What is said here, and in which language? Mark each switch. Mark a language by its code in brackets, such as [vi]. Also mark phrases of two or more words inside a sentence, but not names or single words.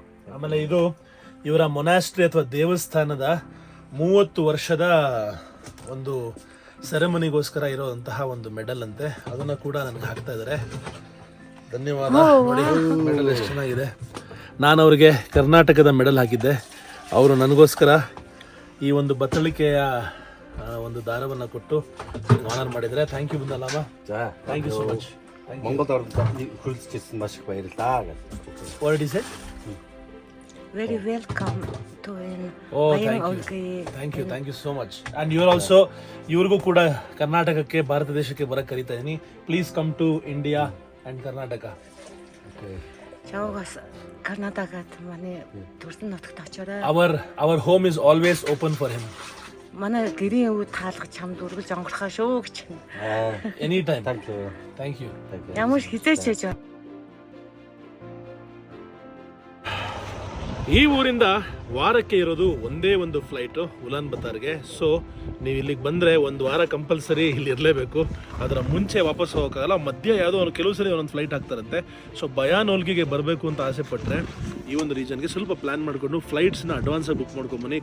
[kn] ಆಮೇಲೆ ಇದು ಇವರ ಮೊನಾಸ್ಟ್ರಿ ಅಥವಾ ದೇವಸ್ಥಾನದ 30 ವರ್ಷದ ಒಂದು ಸೆರೆಮನಿಗೋಸ್ಕರ ಇರೋಂತಹ ಒಂದು ಮೆಡಲ್ ಅಂತೆ. ಅದನ್ನು ಕೂಡ ನನಗೆ ಹಾಕ್ತಾ ಇದ್ದಾರೆ. ಧನ್ಯವಾದ. ನೋಡಿ ಮೆಡಲ್ ಎಷ್ಟು ಚೆನ್ನಾಗಿದೆ. ನಾನು ಅವರಿಗೆ ಕರ್ನಾಟಕದ ಮೆಡಲ್ ಹಾಕಿದ್ದೆ. ಅವರು ನನಗೋಸ್ಕರ ಈ ಒಂದು ಬತ್ತಳಿಕೆಯ ಒಂದು ದಾರವನ್ನು ಕೊಟ್ಟು ಆನರ್ ಮಾಡಿದರೆ. [en] thank you Bunda Lama, thank you so much. What is it? Very welcome to thank you so much. And you are also, [kn] ಇವ್ರಿಗೂ ಕೂಡ ಕರ್ನಾಟಕಕ್ಕೆ, ಭಾರತ ದೇಶಕ್ಕೆ ಬರಕ್ಕೆ ಕರೀತಾ ಇದೀನಿ. [en] please come to India and Karnataka. [kn] ಕರ್ನಾಟಕದ ಮನೆ [mn] төрсөн нутагт очоорой. Our home is always open for him. манай гэрийн үе таалгаж чамд үргэлж онгорхоо шүү гэж. [en] Anytime. Thank you. [mn] Ямар хизээч хийж. [kn] ಈ ಊರಿಂದ ವಾರಕ್ಕೆ ಇರೋದು ಒಂದೇ ಒಂದು ಫ್ಲೈಟು ಉಲಾನ್ ಬತಾರ್ಗೆ. ಸೊ ನೀವು ಇಲ್ಲಿಗೆ ಬಂದರೆ ಒಂದು ವಾರ ಕಂಪಲ್ಸರಿ ಇಲ್ಲಿ ಇರಲೇಬೇಕು. ಅದರ ಮುಂಚೆ ವಾಪಸ್ ಹೋಗೋಕ್ಕಾಗಲ್ಲ. ಮಧ್ಯ ಯಾವುದೋ ಕೆಲವು ಸರಿ ಒಂದೊಂದು ಫ್ಲೈಟ್ ಹಾಕ್ತಾರಂತೆ. ಸೊ ಬಯಾನೋಲ್ಗಿಗೆ ಬರಬೇಕು ಅಂತ ಆಸೆ ಪಟ್ಟರೆ ಈ ಒಂದು ರೀಜನ್ಗೆ ಸ್ವಲ್ಪ ಪ್ಲ್ಯಾನ್ ಮಾಡಿಕೊಂಡು ಫ್ಲೈಟ್ಸ್ನ ಅಡ್ವಾನ್ಸಾಗಿ ಬುಕ್ ಮಾಡ್ಕೊಂಬನ್ನಿ.